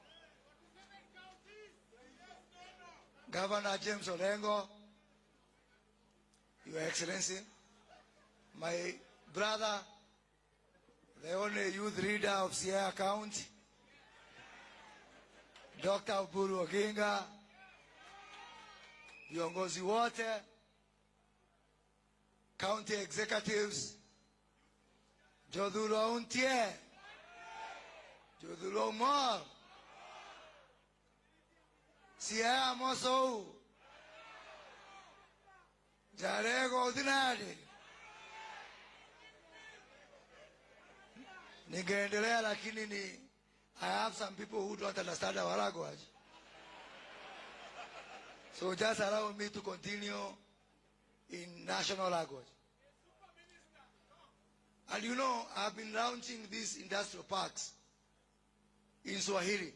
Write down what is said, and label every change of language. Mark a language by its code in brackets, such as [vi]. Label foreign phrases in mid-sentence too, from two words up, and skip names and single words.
[en] Governor James Orengo, Your Excellency, my brother, the only youth leader of Siaya County, Dr. Buru Oginga, [sw] viongozi wote, [en] county executives, Jodhuro Untie, Jodhuro Mor, Siaya Mosou, Jarego Ordinary. [sw] Ningeendelea lakini [en] I have some people who don't understand our language. So just allow me to continue in national language. And you know, I've been launching these industrial parks in Swahili.